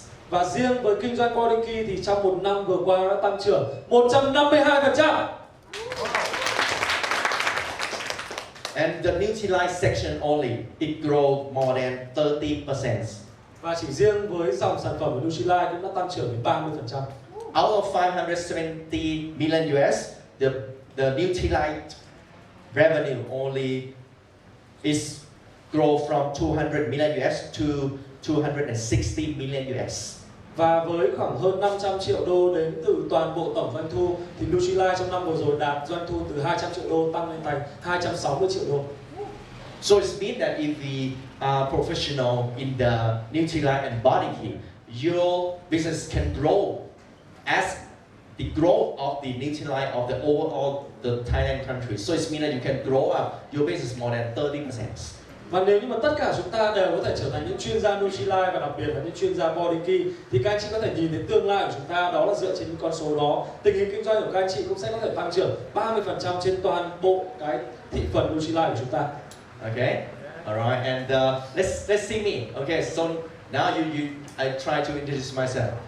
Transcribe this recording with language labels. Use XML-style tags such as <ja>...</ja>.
<vi>Và riêng với kinh doanh body key thì trong một năm vừa qua đã tăng trưởng 152%.</vi> <en>And the Nutrilite section only, it grew more than 30%.</en> <vi>Và chỉ riêng với dòng sản phẩm của Nutrilite cũng đã tăng trưởng đến 30%.</vi> <en>Out of 570 million US, the Nutrilite revenue only is grow from 200 million US to 260 million US.</en> <vi>Và với khoảng hơn 500 triệu đô đến từ toàn bộ tổng doanh thu thì Nutrilite trong năm vừa rồi đạt doanh thu từ 200 triệu đô tăng lên thành 260 triệu đô.</vi> <en>So it means that if we are professional in the Nutrilite and body key, your business can grow as the growth of the Nutrilite of the overall the Thailand country. So it means that you can grow up your business more than 30%.</en> <vi>Và nếu như mà tất cả chúng ta đều có thể trở thành những chuyên gia Nutrilite và đặc biệt là những chuyên gia body key thì các anh chị có thể nhìn thấy tương lai của chúng ta, đó là dựa trên những con số đó, tình hình kinh doanh của các anh chị cũng sẽ có thể tăng trưởng 30% trên toàn bộ cái thị phần Nutrilite của chúng ta.</vi> <en>Okay? Alright, and let's see me. Okay, so now I try to introduce myself.</en>